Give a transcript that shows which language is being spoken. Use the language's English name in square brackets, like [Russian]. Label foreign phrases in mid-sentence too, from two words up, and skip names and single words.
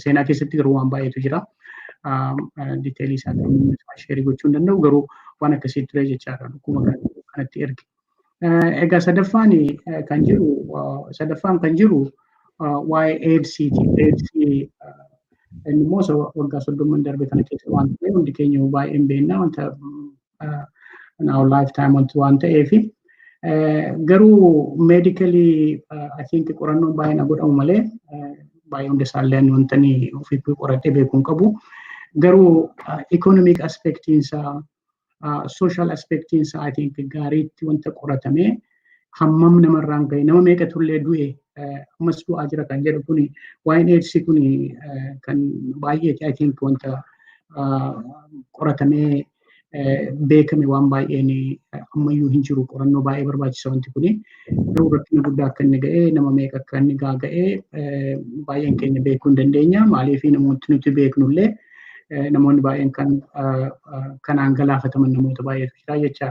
[Oromo] Seenaa keessatti garuu waan baay'eetu jira. Diteelii isaa sheerii gochuu hin danda'u garuu waan akkasii ture jechaadha. Dhukkuba kanatti erge. Egaa sadaffaan kan jiru waa'ee AIDSiiti. AIDSii inni immoo waggaa 30 darbe kana keessa waan ta'e hundi keenya baay'een beekna wanta [English] now lifetime [Oromo] waan ta'eefi garuu [English] medically I think [Oromo] qorannoon baay'een godhamu malee baay'ee hunda isaallee wantani ofii qoradhee beekuun qabu garuu [English] economic aspectiinsaa social aspectiinsaa I think [Oromo] gaariitti wanta qoratame hammam namarraan ga'e nama meeqatullee du'e ammas du'aa jira kan jedhu kuni waa'een AIDS kuni kan baay'eeti [English] I think [Oromo] wanta qoratamee beekame waan baay'een ammayyuu hin jiru qorannoo baay'ee barbaachisa wanti kuni garuu rakkina guddaa akka inni ga'ee nama meeqa akka inni ga'ee baay'een keenya beekuu hin dandeenya maaliif namoonni nuti beeknullee namoonni baay'een kanaan galaafataman namoota baay'eetu jira jechaadha.